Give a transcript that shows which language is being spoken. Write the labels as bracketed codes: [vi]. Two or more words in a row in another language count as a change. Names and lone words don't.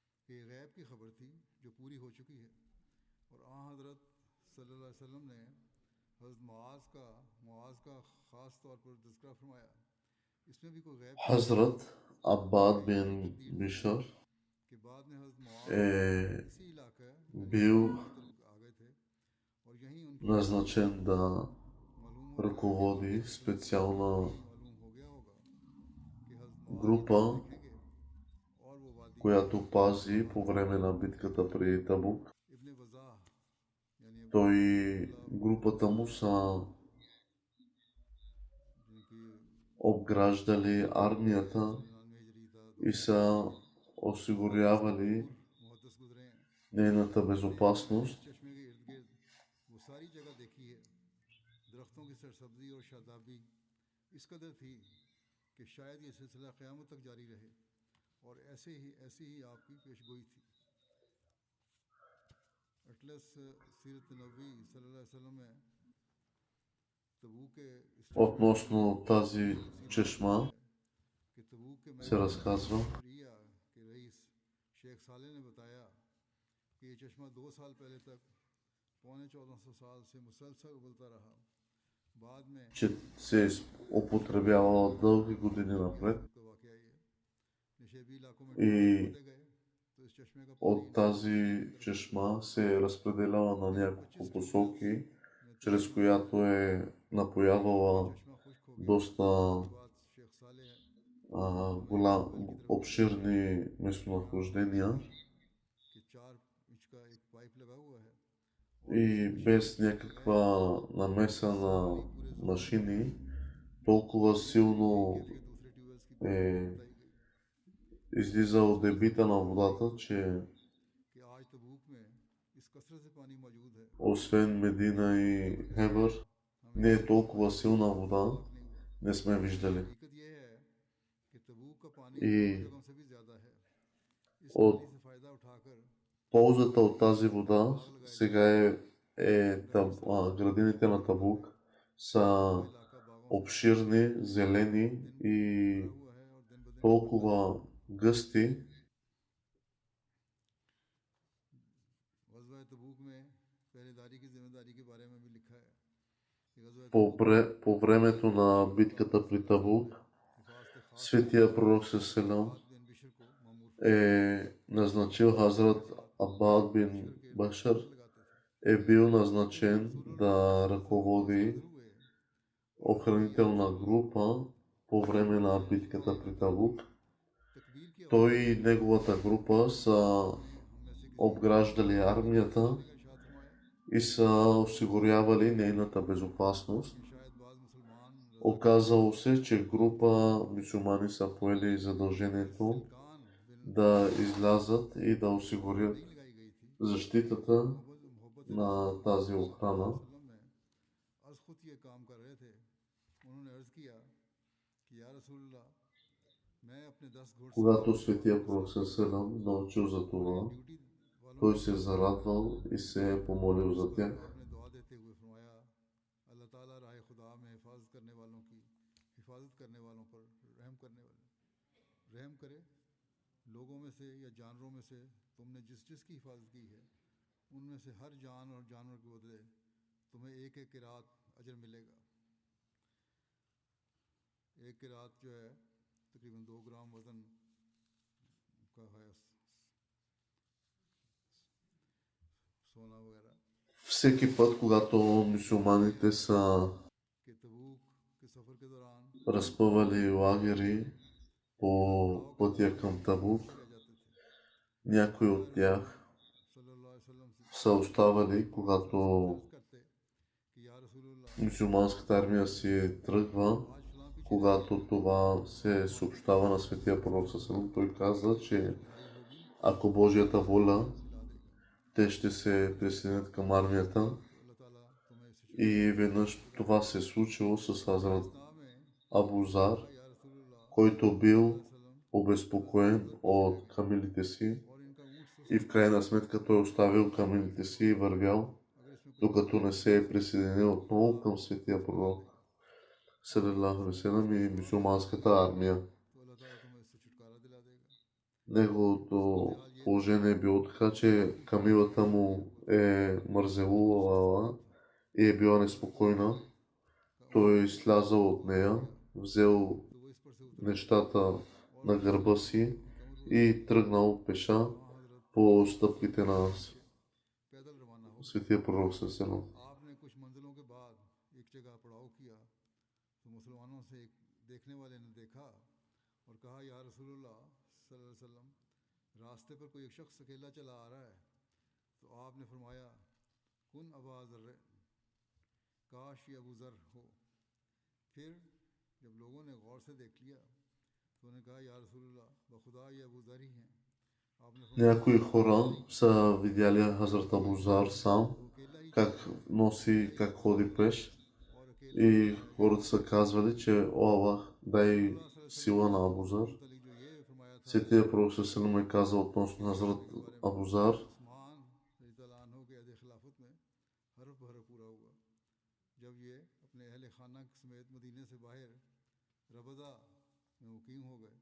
[ur] کہ یہ غیب کی خبر تھی جو پوری ہو چکی ہے۔ اور آ حضرت [ar] صلی اللہ علیہ وسلم [ur] نے حضرت معاذ کا خاص طور پر تذکرہ فرمایا. اس میں بھی کوئی غیب کی Hazrat Abbad ये bin تقدیر تھی Bishr کہ بعد میں حضرت معاذ [bg] е [ur] اسی علاقے یعنی [bg] бил [ur] یمن کی طرف آ گئے تھے اور یہیں ان کی [bg] назначен да [ur] معلوم ہوتا ہے کہ [bg] ръководи [ur] हज़रत [bg] специална [ur] کو بھی معلوم ہو گیا ہوگا کہ حضرت معاذ یہ [bg] група, [ur] جگہ دیکھیں گے اور وہ وادی [bg] която пази по време на битката при Табук. [ur] ابن وضاح یعنی [bg] Той [ur] अब्दुल्लाह [bg] групата му са [ur] जिनकी [bg] обграждали армията [ur] 199 ہجری تھا [bg] и са осигурявали [ur] محدث گزرے ہیں. [bg] нейната [ur] इस [bg] безопасност. [ur] چشمے کے ارد گرد وہ ساری جگہ دیکھی ہے۔ درختوں کی سرسبزی اور شادابی اس قدر تھی کہ شاید یہ سلسلہ قیامت تک جاری رہے اور ایسی ہی آپ کی پیشگوئی تھی. اٹلس سیرت نبی [ar] صلی اللہ علیہ وسلم [ur] میں تبوک کے اس چشمے [bg] Относно тази чешма [ur] کہ تبوک کے [bg] се разказва, [ur] ریا کے رئیس شیخ صالح نے بتایا کہ یہ چشمہ 2 سال پہلے تک 1450 سال سے مسلسل ابلتا رہا. بعد میں [bg] че се употребявала дълги години напред [ur] کا واقعہ یہ نشیبی علاقوں میں [bg] и [ur] کھودے گئے تو اس چشمے کا پانی [bg] от тази чешма се е разпределяла на няколко посоки, чрез която е напоявала [ur] چشمہ خشک ہو گیا. [bg] доста [ur] اس کے بعد شیخ صالح [bg] обширни местонахождения [ur] کہ 4 انچ کا ایک پائپ لگا ہوا ہے [bg] и без някаква намеса на машини, толкова силно [ur] یہ دوسرے ٹیوب ویلز کی [bg] е [ur] بتائی گئی [bg] излизал дебита на водата, че [ur] کہ آج تبوک میں اس کثرت سے پانی موجود ہے. [bg] освен Медина и Хебър, не е толкова силна вода, не сме виждали. [ur] حقیقت یہ ہے کہ تبوک کا پانی [bg] И [ur] دونوں جگہوں سے بھی زیادہ ہے. इस [bg] от [ur] پانی سے فائدہ اٹھا کر [bg] ползата от тази вода сега градините на Табук са [ur] علاقہ باغوں [bg] обширни, зелени и [ur] سے ہوا ہے اور دن بہ دن [bg] толкова гъсти. [ur] غزوہ تبوک میں پہرے داری کی ذمہ داری کے بارے میں بھی لکھا ہے کہ غزوہ [bg] По времето на битката при Табук, [ur] حفاظت خاص [bg] светия пророк Селам [ur] بن بشر کو مامور [bg] е назначил Хазрат Аббад бин Башар, [ur] لگاتے تھے. [bg] е бил назначен да ръководи [ur] हुए [bg] охранителна група по време на битката при Табук. [ur] تکبیر کی [bg] Той и неговата група са [ur] ہم میں سے کسی [bg] обграждали армията [ur] کا ارشاد فرمایا [bg] и са осигурявали нейната безопасност. [ur] کہ شاید بعض مسلمان [bg] Оказало се, че група мюсюлмани са поели задължението [ur] کان بن [bg] да излязат и да осигурят [ur] نہیں لگائی گئی تھی. [bg] защитата [ur] मोहब्बत [bg] на тази охрана. [ur] وسلم میں عرض خود یہ کام کر رہے تھے۔ انہوں نے عرض کیا کہ [ar] یا رسول اللہ [ur] میں اپنے 10 گھوڑے [bg] Когато светия пророк Селам научил за това, [ur] ڈیوٹی والوں [bg] той се зарадвал и се е помолил за тях. [ur] آپ نے دعا دیتے ہوئے فرمایا اللہ تعالیٰ راہ خدا میں حفاظت کرنے والوں کی حفاظت کرنے والوں پر رحم کرے. لوگوں میں سے یا جانوروں میں سے تم نے جس کی حفاظت کی ہے ان میں سے ہر جان اور جانور کے بدلے تمہیں ایک ایک قیراط اجر ملے گا. ایک قیراط جو ہے تقریباً 2 گرام وزن کا ہے، سونا وغیرہ [bg] Всеки път, когато мюсюлманите са [ur] کہ تبوک کے سفر کے دوران [bg] разпъвали лагери по пътя към Табук, [ur] رہ جاتے تھے. [bg] някои от тях [ar] صلی اللہ علیہ وسلم से [bg] са оставали, когато [ur] عرض کرتے کہ [ar] یا رسول اللہ [bg] мюсюлманската армия си тръгва. [ur] آج فلاں پیچھے [bg] Когато това се съобщава на светия пророк Сасалам, той каза, че [ur] لڑائی ہوگی [bg] ако Божията воля, [ur] ملا دے گا. [bg] те ще се присъединят към армията. [ur] اللہ تعالیٰ تمہیں اس سے [bg] И веднъж това се е случило с Хазрат [ur] شکریہ میں [bg] Абузар, [ar] یا رسول اللہ [bg] който бил [ur] वसल्लम [bg] обезпокоен от камилите си [ur] اور ان کا اونٹ [bg] и в крайна сметка той оставил камилите си и вървял, [ur] اگر اس میں کوئی [bg] докато не се е присъединил отново към светия пророк [ar] صلی اللہ علیہ وسلم [bg] и мюсюлманската армия. [ur] تو اللہ تعالیٰ تمہیں اس سے چھٹکارا دلا دے گا. [bg] Неговото [ur] حال یہ [bg] положение е било така, че камилата му е мързелувала и е била неспокойна. Той е слязал от нея, взел нещата на гърба си и тръгнал пеша по стъпките на светия пророк Сърсенов. [ur] آپ نے کچھ منزلوں کے بعد ایک جگہ پڑاؤ کیا تو مسلمانوں سے ایک دیکھنے والے نے دیکھا اور کہا [ar] یا رسول اللہ صلی اللہ علیہ وسلم [ur] راستے پر کوئی ایک شخص اکیلا چلا آ رہا ہے تو آپ نے فرمایا [ar] کن أبا ذر [ur] کاش یہ ابو ذر ہو. پھر جب لوگوں نے غور سے دیکھ لیا تو انہوں نے کہا [ar] یا رسول اللہ [ur] بخدا یہ ابو ذر ہی ہیں. آپ نے فرمایا [bg] Някои хора са видяли Хазрат Абу Зар сам, [ur] وہ اکیلا ہی [bg] как носи, как ходи пеш. [ur] اور اکیلا [bg] И хората са казвали, че о Аллах, дай сила на Абу Зар. [ur] متعلق جو یہ فرمایا تھا [bg] Светия пророк Сърсенов е казал относно Хазрат Абу Зар, [ur] عثمان رضی اللہ کے عہد خلافت میں حرف بحرف پورا ہوا جب یہ اپنے اہل خانہ سمیت مدینے سے باہر ربذہ میں مقیم ہو گئے.